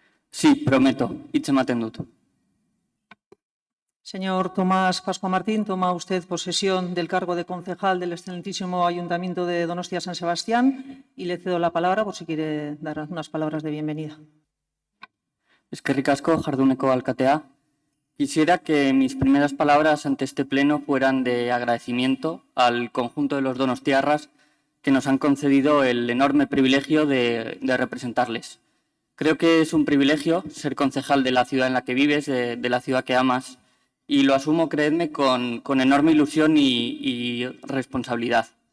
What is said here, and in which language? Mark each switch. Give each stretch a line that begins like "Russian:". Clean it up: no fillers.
Spanish: Sí, prometo.
Basque: Hitz ematen dut.
Spanish: Señor Tomás Pascua Martín, toma usted posesión del cargo de concejal del excelentísimo Ayuntamiento de Donostia San Sebastián y le cedo la palabra por si quiere dar unas palabras de bienvenida.
Basque: Eskerrik asko, jarduneko alkatea.
Spanish: Quisiera que mis primeras palabras ante este pleno fueran de agradecimiento al conjunto de los donostiarras que nos han concedido el enorme privilegio de representarles. Creo que es un privilegio ser concejal de la ciudad en la que vives, de la ciudad que amas, y lo asumo, creedme, con enorme ilusión y responsabilidad.